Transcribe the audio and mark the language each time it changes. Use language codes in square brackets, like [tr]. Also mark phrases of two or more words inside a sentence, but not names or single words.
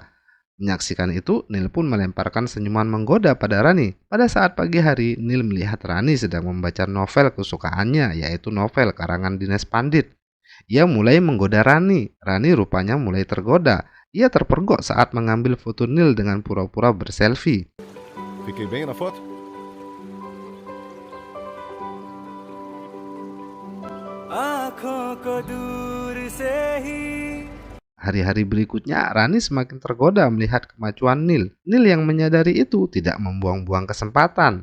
[id] Menyaksikan itu, Nil pun melemparkan senyuman menggoda pada Rani. Pada saat pagi hari, Nil melihat Rani sedang membaca novel kesukaannya, yaitu novel karangan Dinas Pandit. Ia mulai menggoda Rani. Rani rupanya mulai tergoda. Ia terpergok saat mengambil foto Nil dengan pura-pura berselfie. [pt] Fiquei bem na foto? [id] Hari-hari berikutnya, Rani semakin tergoda melihat kemajuan Nil. Nil yang menyadari itu tidak membuang-buang kesempatan.